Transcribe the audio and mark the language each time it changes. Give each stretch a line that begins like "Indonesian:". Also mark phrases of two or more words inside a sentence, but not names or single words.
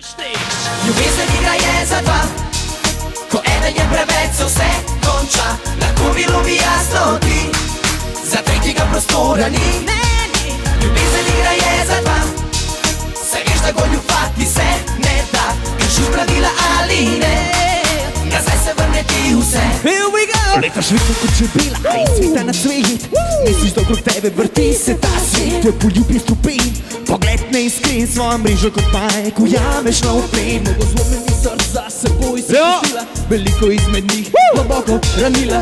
Slovenian: Ljubezen igra je za dva, ko eden je preveč, se vse konča. Lahko bilo bi jasno ti, za tretjega prostora ni. Ljubezen igra je za dva, se veš, da goljufati se ne da. Kršiš pravila ali ne, nazaj se vrne ti vse.
English: Here we go!
Slovenian: Letaš vedno kot čebela, iz sveta na svet. Misliš, da okrog tebe vrti se ta svet. Te poljubi stopin, pogled ne iskren, svojo mrežo kot pajek ujameš na uplen. Mnogo zlomenih src za seboj si pustila, veliko izmed njih globoko ranila.